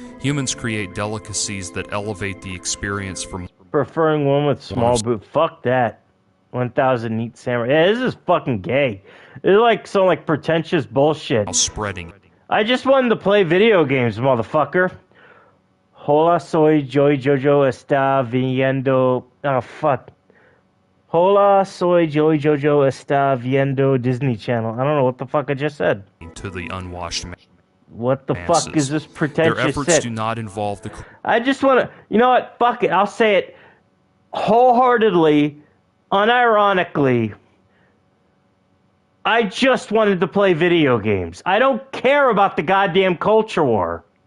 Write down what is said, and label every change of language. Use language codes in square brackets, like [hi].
[en] Humans create delicacies that elevate the experience from... Preferring one with small boot. Fuck that. 1,000 neat samurai. Yeah, this is fucking gay. It's like some like pretentious bullshit. Spreading. I just wanted to play video games, motherfucker. [es] Hola, soy JoJo está viendo... [en] Oh, fuck. [es] Hola, soy JoJo está viendo Disney Channel. [en] I don't know what the fuck I just said. To the unwashed What the fuck is this pretentious Their efforts shit? do not involve the... I just want to... You know what? Fuck it. I'll say it wholeheartedly, unironically. I just wanted to play video games. I don't care about the goddamn culture war.